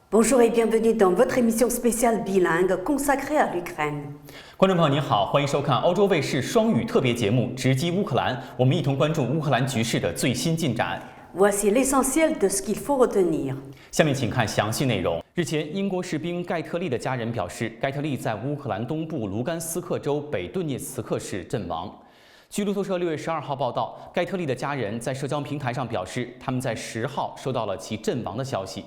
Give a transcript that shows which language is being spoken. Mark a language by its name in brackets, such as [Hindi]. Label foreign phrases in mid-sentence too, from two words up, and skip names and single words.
[French] Bonjour et bienvenue dans votre émission spéciale bilingue consacrée à l'Ukraine. [Chinese] 观众朋友您好，欢迎收看欧洲卫视双语特别节目《直击乌克兰》，我们一同关注乌克兰局势的最新进展。 [French] Voici l'essentiel de ce qu'il faut retenir. [Chinese] 下面请看详细内容。日前，英国士兵盖特利的家人表示，盖特利在乌克兰东部卢甘斯克州北顿涅茨克市阵亡。据路透社6月12号报道，盖特利的家人在社交平台上表示，他们在10号收到了其阵亡的消息。